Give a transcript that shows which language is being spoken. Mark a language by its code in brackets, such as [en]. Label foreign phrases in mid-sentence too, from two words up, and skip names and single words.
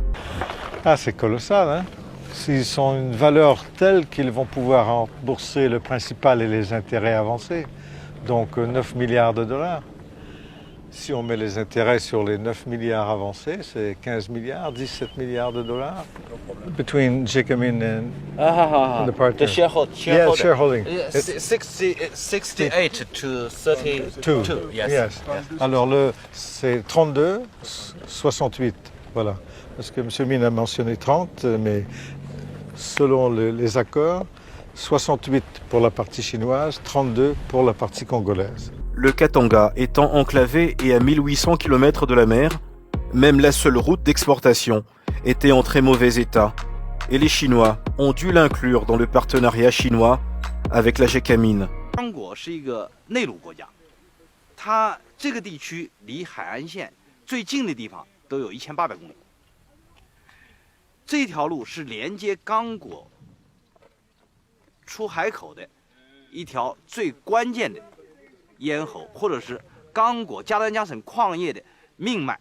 [fr] Ah, c'est colossal, hein? S'ils ont une valeur telle qu'ils vont pouvoir rembourser le principal et les intérêts avancés, donc 9 milliards de dollars. Si on met les intérêts sur les 9 milliards avancés, c'est 15 milliards, 17 milliards de dollars. [en] Between Jekamin and the partner. The shareholder. Yeah, shareholding. 68 to 32. Yes. [fr] Alors c'est 32, 68, voilà. Parce que M. Mine a mentionné 30, mais selon les accords, 68 pour la partie chinoise, 32 pour la partie congolaise. Le Katanga étant enclavé et à 1800 km de la mer, même la seule route d'exportation était en très mauvais état, et les Chinois ont dû l'inclure dans le partenariat chinois avec la Gécamine. [zh] 刚果是一个内陆国家，它这个地区离海岸线最近的地方都有1800公里。这条路是连接刚果出海口的一条最关键的咽喉，或者是刚果加丹加省矿业的命脉。